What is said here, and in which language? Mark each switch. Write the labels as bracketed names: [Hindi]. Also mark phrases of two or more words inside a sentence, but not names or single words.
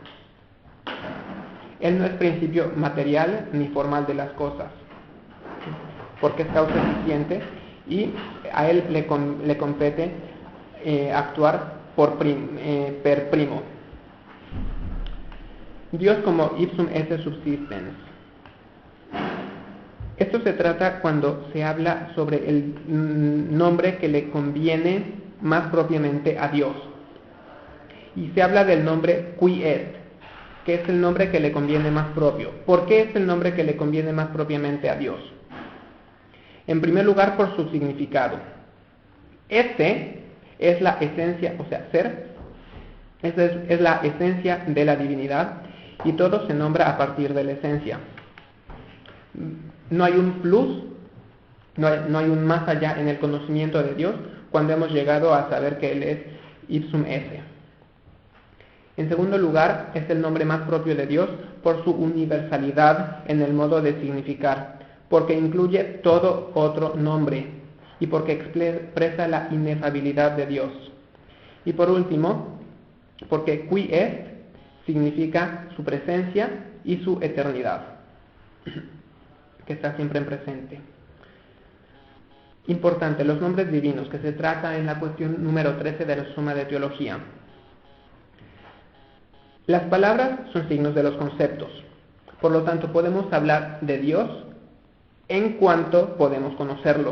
[Spanish] Él no es principio material ni formal de las cosas, porque es causa eficiente y a Él le compete actuar [Latin] per primo. [Spanish] Dios como [Latin] ipsum esse subsistens. [Spanish] Esto se trata cuando se habla sobre el nombre que le conviene más propiamente a Dios. Y se habla del nombre [Latin] qui est, [Spanish] que es el nombre que le conviene más propio. ¿Por qué es el nombre que le conviene más propiamente a Dios? En primer lugar, por su significado. Este es la esencia, o sea, ser, es la esencia de la divinidad y todo se nombra a partir de la esencia. No hay un plus, no hay un más allá en el conocimiento de Dios cuando hemos llegado a saber que Él es [Latin] ipsum esse. [Spanish] En segundo lugar, es el nombre más propio de Dios por su universalidad en el modo de significar, porque incluye todo otro nombre y porque expresa la inefabilidad de Dios. Y por último, porque [Latin] qui est [Spanish] significa su presencia y su eternidad, que está siempre en presente. Importante, los nombres divinos, que se trata en la cuestión número 13 de la Suma de Teología. Las palabras son signos de los conceptos, por lo tanto podemos hablar de Dios en cuanto podemos conocerlo.